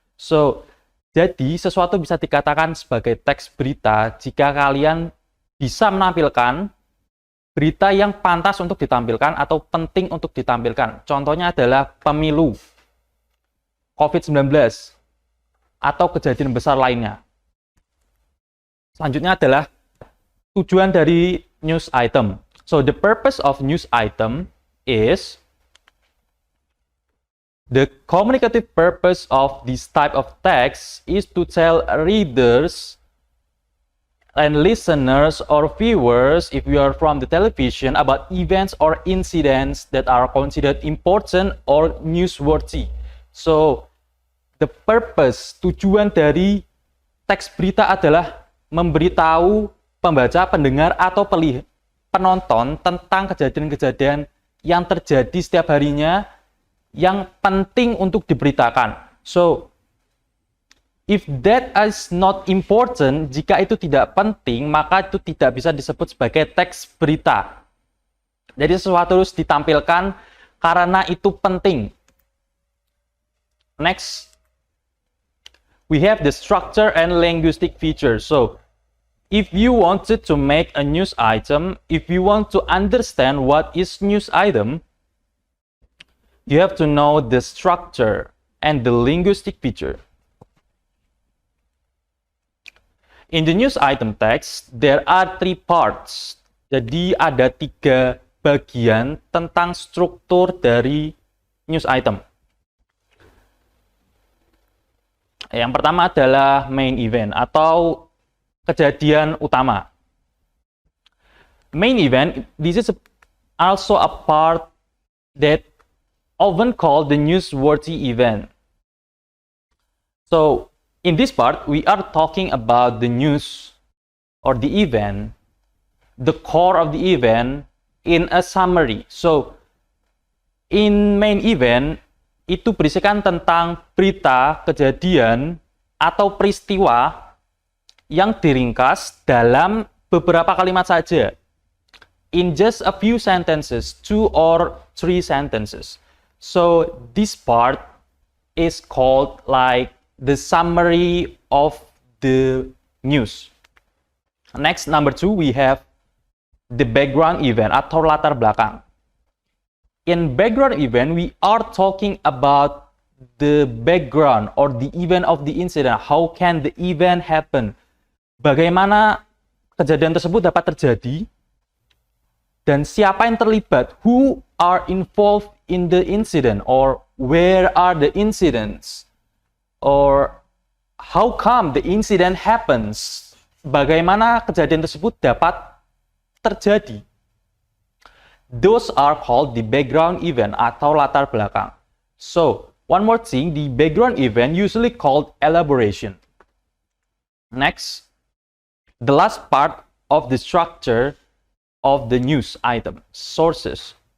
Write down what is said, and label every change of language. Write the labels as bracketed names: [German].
[Indonesian] So jadi sesuatu bisa dikatakan sebagai teks berita jika kalian bisa menampilkan berita yang pantas untuk ditampilkan atau penting untuk ditampilkan. Contohnya adalah pemilu, COVID-19, atau kejadian besar lainnya. Selanjutnya adalah tujuan dari news item. [English] So, the purpose of news item is the communicative purpose of this type of text is to tell readers and listeners or viewers, if you are from the television, about events or incidents that are considered important or newsworthy. So, the purpose, [Indonesian] tujuan dari teks berita adalah memberitahu pembaca, pendengar, atau penonton tentang kejadian-kejadian yang terjadi setiap harinya yang penting untuk diberitakan. [English] So, if that is not important, [Indonesian] jika itu tidak penting, maka itu tidak bisa disebut sebagai teks berita. Jadi sesuatu harus ditampilkan karena itu penting. [English] Next, we have the structure and linguistic features. So, if you wanted to make a news item, if you want to understand what is news item, you have to know the structure and the linguistic feature. In the news item text, there are 3 parts. [Indonesian] Jadi ada 3 bagian tentang struktur dari news item. Yang pertama adalah main event atau kejadian utama. [English] Main event, this is also a part that often called the newsworthy event. So, in this part, we are talking about the news or the event, the core of the event in a summary. So, in main event, [Indonesian] itu berisikan tentang berita, kejadian, atau peristiwa yang diringkas dalam beberapa kalimat saja. [English] In just a few sentences, 2 or 3 sentences. So, this part is called like the summary of the news. Next, number 2, we have the background event [Indonesian] atau latar belakang. [English] In background event, we are talking about the background or the event of the incident. How can the event happen? [Indonesian] Bagaimana kejadian tersebut dapat terjadi? Dan siapa yang terlibat? [English] Who are involved in the incident? Or where are the incidents? Or how come the incident happens? [Indonesian] Bagaimana kejadian tersebut dapat terjadi? [English] Those are called the background event [Indonesian] atau latar belakang. [English] So, one more thing, the background event usually called elaboration. Next, the last part of the structure of the news item, sources.